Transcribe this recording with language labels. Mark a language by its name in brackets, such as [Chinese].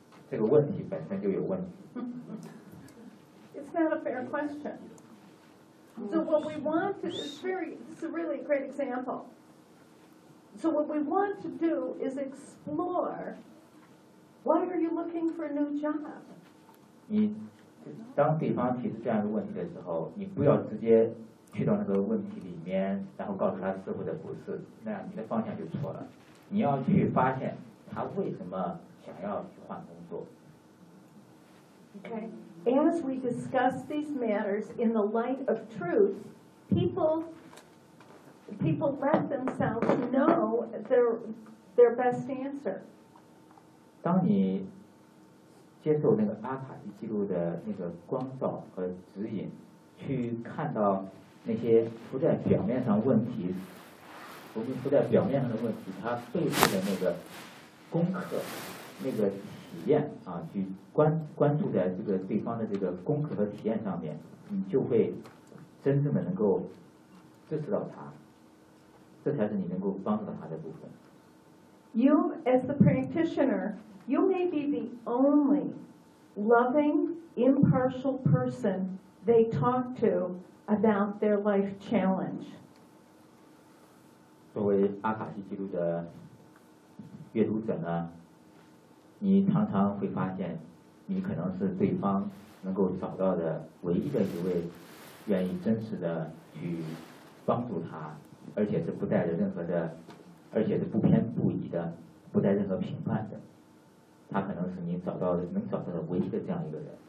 [Chinese] 这个问题本身就有问题。 [English] It's not a fair question. So what we want to do, it's a really great example. So what we want to do is explore why are you looking for a new job? [Chinese] 你当对方提出这样的问题的时候，你不要直接去到那个问题里面，然后告诉他是或者不是，那你的方向就错了。你要去发现他为什么想要去换工作。 [English] Okay, as we discuss these matters in the light of truth, people let themselves know their best answer. [Chinese] 当你接受那个阿卡西记录的那个光照和指引，去看到那些浮在表面上问题浮现出在表面上的问题，它背后的那个功课，那个体验啊，去关注在这个对方的这个功课和体验上面，你就会真正的能够支持到他，这才是你能够帮助到他的部分。 [English] You as the practitioner, you may be the only loving, impartial person they talk to about their life challenge. [Chinese] 作为阿卡西记录的阅读者呢，你常常会发现你可能是对方能够找到的唯一的一位愿意真实的去帮助他，而且是不带着任何的，而且是不偏不倚的，不带任何评判的，他可能是你找到的能找到的唯一的这样一个人。